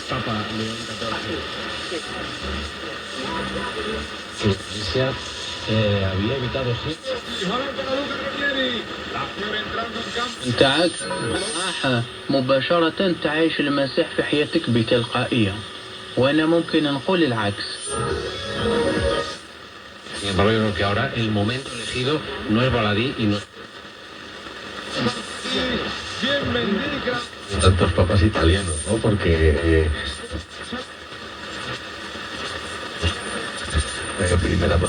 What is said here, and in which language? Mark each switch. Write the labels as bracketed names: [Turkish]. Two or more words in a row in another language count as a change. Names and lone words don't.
[Spanish] Papa León XIV. Que la Iglesia había evitado siempre. [Arabic] انت صح مباشرة تعيش المسيح في حياتك بتلقائية وأنا ممكن نقول العكس. [Spanish] Sin embargo, yo creo que ahora el momento elegido no es baladí y no es... Tantos papas italianos, ¿no? Porque... primera parte.